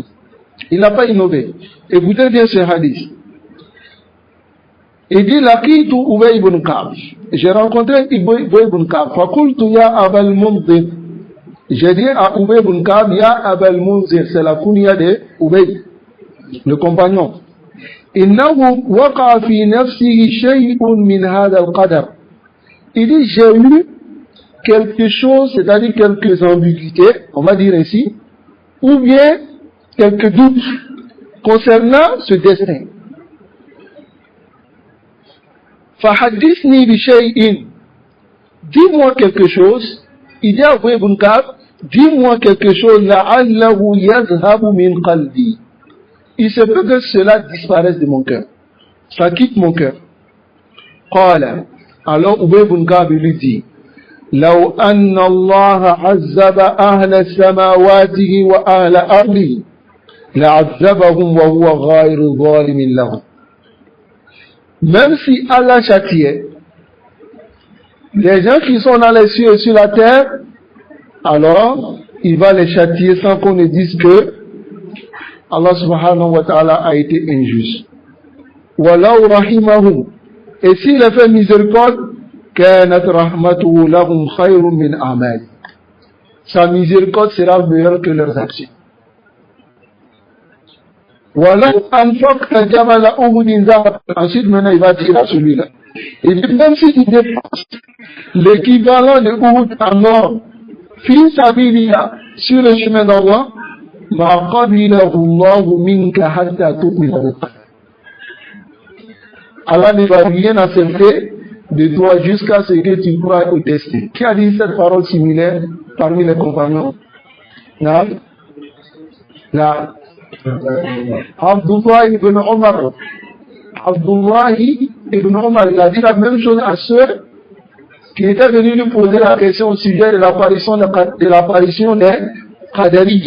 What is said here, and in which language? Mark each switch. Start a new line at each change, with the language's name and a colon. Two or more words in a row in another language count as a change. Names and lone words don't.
French: Il n'a pas innové. Écoutez bien ce hadith. Il dit Laqitu Ubay ibn Ka'b. J'ai rencontré Ubay ibn Ka'b.
Arabic: فقلت يا أبا المنذر.
French: J'ai dit à Ubay ibn Ka'b,
Arabic: يا أبا المنذر.
French: C'est la kunya de Ubay, le compagnon.
Arabic: إنه وقع في نفسه شيء من هذا القدر.
French: Il dit j'ai eu quelque chose, c'est-à-dire quelques ambiguïtés, on va dire ainsi, ou bien quelques doutes concernant ce destin.
Arabic: فحدثني بشيء.
French: Dis-moi quelque chose. Il dit à Ubay ibn Ka'b, dis-moi quelque chose,
Arabic: لعله يذهب من قلبي.
French: Il se peut que cela disparaisse de mon cœur. Ça quitte mon cœur. Qala. Alors Ubay ibn Ka'b lui dit,
Arabic: لو أن الله عذب أهل السماوات وأهل أرضه لعذبهم وهو غير ظالم لهم.
French: Même si Allah châtiait les gens qui sont dans les cieux et sur la terre, alors il va les châtier sans qu'on ne dise que
Arabic: الله سبحانه وتعالى
French: a été injuste.
Arabic: وَلَوْ رَحِمَهُمْ.
French: Et s'il a fait miséricorde,
Arabic: كانت رحمته لهم خير من أعمال.
French: Sa miséricorde sera meilleure que leurs actions.
Arabic: ولو أنفقت جبل أحد ذهب.
French: Ensuite maintenant il va dire à celui-là, Et même si tu dépenses l'équivalent de Uhud en or,
Arabic: في سبيل الله,
French: sur le chemin d'Allah,
Arabic: ما قبله الله منك حتى تؤمن بالقدر.
French: Allah ne va rien accepter de toi jusqu'à ce que tu crois au destin. Qui a dit cette parole similaire parmi les compagnons? Là, Abdullah ibn Omar. Abdullah ibn Omar, il a dit la même chose à ceux qui étaient venus lui poser la question au sujet de l'apparition des Qadariyyah.